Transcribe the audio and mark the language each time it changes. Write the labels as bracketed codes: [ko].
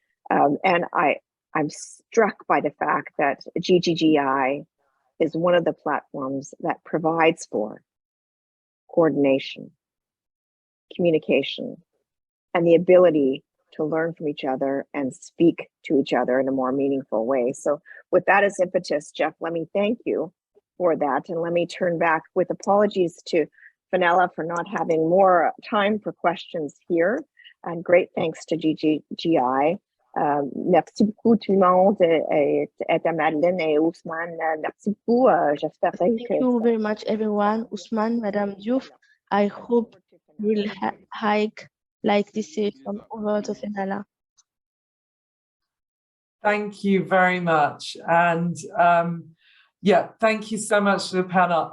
[en] And I'm struck by the fact that GGGI is one of the platforms that provides for coordination, communication, and the ability to learn from each other and speak to each other in a more meaningful way. So with that as impetus, Jeff, let me thank you for that. And let me turn back with apologies to Fenella for not having more time for questions here. And great thanks to GGGI. [fr] Merci beaucoup tout le monde et à Madeleine et Ousmane. Merci beaucoup. J'espère que... [en] Thank you very much, everyone. Ousmane, Madame Diouf, I hope we'll hike like this from over to Fenella. Thank you very much. And yeah, thank you so much to the panel.